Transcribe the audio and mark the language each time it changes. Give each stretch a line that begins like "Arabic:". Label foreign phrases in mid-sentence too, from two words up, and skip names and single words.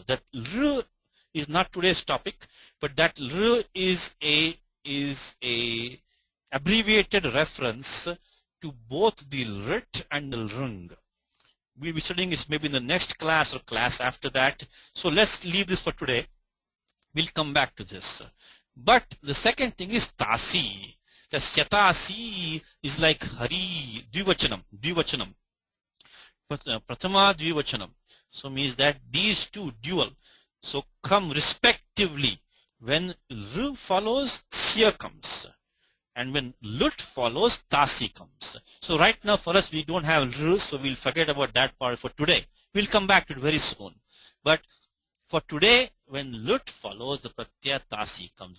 English: That r is not today's topic, but that r is a abbreviated reference to both the rit and the rung. We'll be studying this maybe in the next class or class after that. So let's leave this for today. We'll come back to this. But the second thing is tasi. The syatasi is like
Sanskrit: हरि, द्विवचनम्. प्रथमा द्विवचनम्.
English: So means that these two dual, so come respectively. When r follows, sya comes. And when lut follows, tasi comes. So right now for us we don't have r, so we'll forget about that part for today. We'll come back to it very soon. But for today, when lut follows, the pratyaya tasi comes.